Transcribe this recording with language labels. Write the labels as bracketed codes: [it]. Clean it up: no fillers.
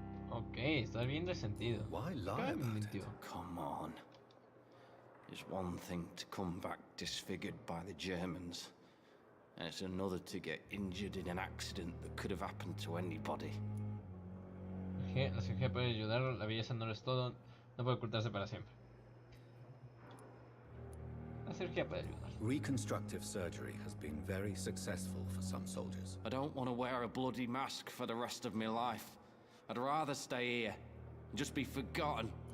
[es] Ok, está bien resentido. [en] Why lie about it? Come on. It's one thing to come back disfigured by the Germans, and it's another to get injured in an accident that could have happened to anybody. [es] la cirugía puede ayudar, la belleza no lo es todo, no puede ocultarse para siempre. La cirugía puede ayudar. [en] Reconstructive surgery has been very successful for some soldiers. I don't want to wear a bloody mask for the rest of my life. I'd rather stay here and just be forgotten.